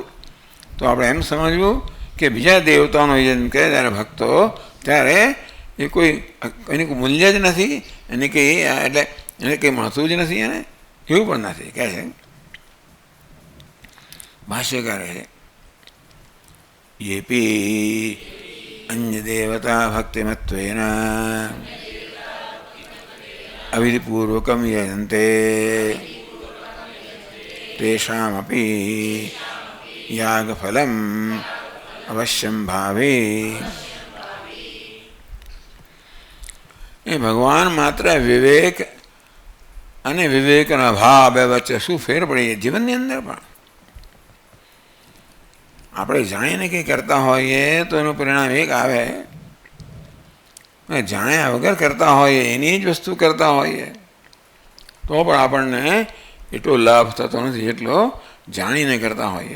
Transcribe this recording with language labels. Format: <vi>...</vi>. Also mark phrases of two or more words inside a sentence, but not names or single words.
<gu>તો આપણે એમ સમજવું કે બીજા દેવતાનું યજન કરે ત્યારે ભક્તો ત્યારે એ કોઈ એની કોઈ મૂલ્ય જ નથી, એને કંઈ એટલે એને કંઈ મળતું જ નથી, એને એવું પણ નથી કહે છે ભાષ્યકારે છે.</gu> <sa>યેપી અન્ય દેવતા ભક્તિમત્વેન અવિધિપૂર્વકમ યજન્તે તેષામપી यागफलम अवश्यम भावे.</sa> <gu>એ ભગવાન માત્ર વિવેક અને વિવેકના ભાવ બે વચ્ચે શું ફેર પડે જીવનની અંદર પણ આપણે જાણીને કંઈ કરતા હોઈએ તો એનું પરિણામ એક આવે, જાણ્યા વગર કરતા હોઈએ એની જ વસ્તુ કરતા હોઈએ તો પણ આપણને એટલો લાભ થતો નથી એટલો જાણીને કરતા હોઈએ.</gu>